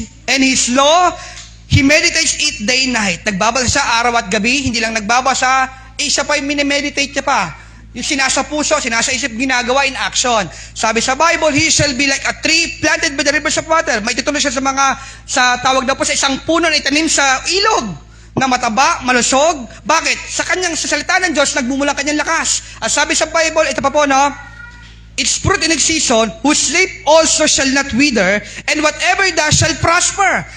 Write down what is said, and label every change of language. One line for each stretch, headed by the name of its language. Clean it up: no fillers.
English: And his law, he meditates it day and night.
Filipino: Nagbabasa siya araw at gabi, hindi lang nagbabasa, siya pa yung minimeditate niya pa. Yung sinasa puso, sinasa isip, ginagawa in action. Sabi sa Bible,
English: he shall be like a tree planted by the rivers of water.
Filipino: May titulo siya sa tawag na po sa isang puno na itanim sa ilog na mataba, malusog. Bakit? Sa salita ng Diyos, nagmumula kanyang lakas. At sabi sa Bible, ito pa po, no?
English: Its fruit in its season, whose leaf also shall not wither, and whatever it does shall prosper.